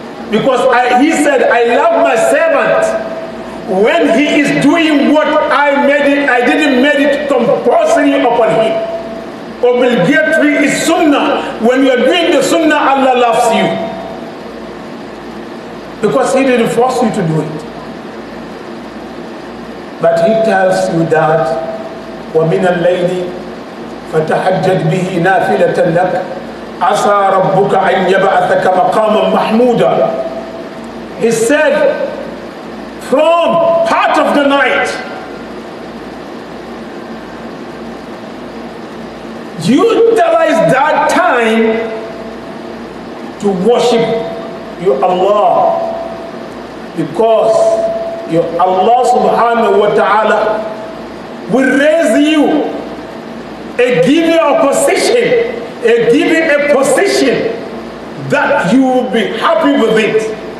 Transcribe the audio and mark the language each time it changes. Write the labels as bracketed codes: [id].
[en] Because he said, I love my servant when he is doing what I didn't make it compulsory upon him. Obligatory is sunnah. When you are doing the sunnah, Allah loves you. Because he didn't force you to do it. But he tells you that [ar] وَمِنَ اللَّيْلِ فَتَحَجَّدْ بِهِ نَافِلَةً لَكَ عَسَى رَبُّكَ أَنْ يَبْعَثَكَ مَقَامًا مَحْمُودًا. [en] He said, from part of the night, utilize that time to worship your Allah, because your Allah subhanahu wa ta'ala will raise you and give you a position, and give you a position that you will be happy with it.